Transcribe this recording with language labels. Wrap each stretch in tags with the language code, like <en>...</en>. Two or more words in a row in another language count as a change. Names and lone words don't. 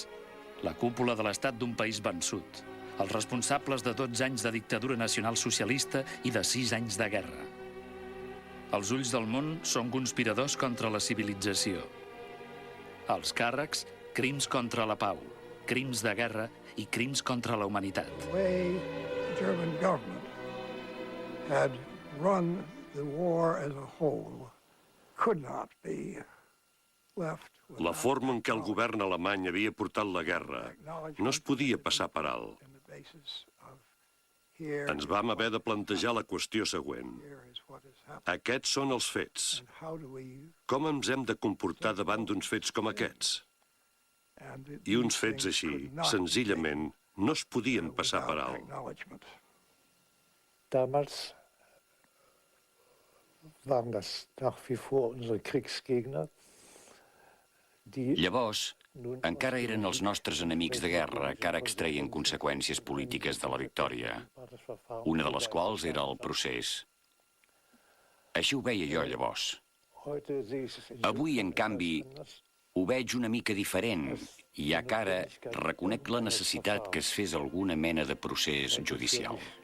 <ca>La cúpula de l'estat d'un país vençut. Els responsables de 12 anys de dictadura nacional socialista i de 6 anys de guerra. Els ulls del món són conspiradors contra la civilització. Els càrrecs, crims contra la pau, crims de guerra i crims contra la humanitat.</ca> <en>The German government had run the war as a whole could not be left.</en> <ca>La forma en què el govern alemany havia portat la guerra no es podia passar per alt. Ens vam haver de plantejar la qüestió següent. Aquests són els fets. Com ens hem de comportar davant d'uns fets com aquests? I uns fets així, senzillament, no es podien passar per alt.</ca> <de>Damals waren das nach wie vor unsere Kriegsgegner.</de> <ca>Llavors, encara eren els nostres enemics de guerra que ara extreien conseqüències polítiques de la victòria, una de les quals era el procés. Així ho veia jo llavors. Avui, en canvi, ho veig una mica diferent, ja que ara reconec la necessitat que es fes alguna mena de procés judicial.</ca>